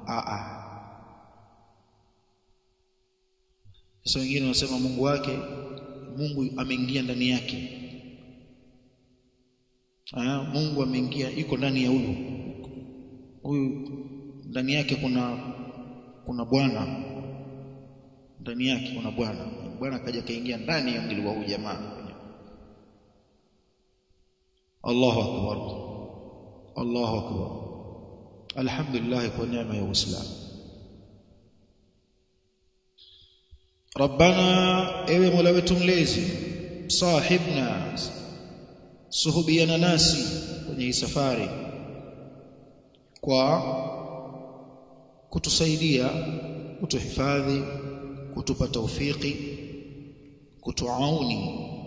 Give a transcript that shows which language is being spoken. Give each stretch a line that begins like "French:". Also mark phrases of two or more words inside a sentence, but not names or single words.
Swahili: Sasa wengine wanasema Mungu wake, Mungu ameingia ndani yake. Mungu ameingia, yuko ndani ya huyu ndani yake kuna Bwana, ndani yake kuna Bwana kaja kaingia ndani ya mwili wa huyu jamaa.
Arabic: الله أكبر، الله أكبر.
Swahili: Alhamdulillah kwa neema ya Uislamu. Rabbana, ewe Mola wetu mlezi, sahibna, suhubiana nasi kwenye hii safari kwa kutusaidia, kutuhifadhi, kutupa taufiki, kutuauni.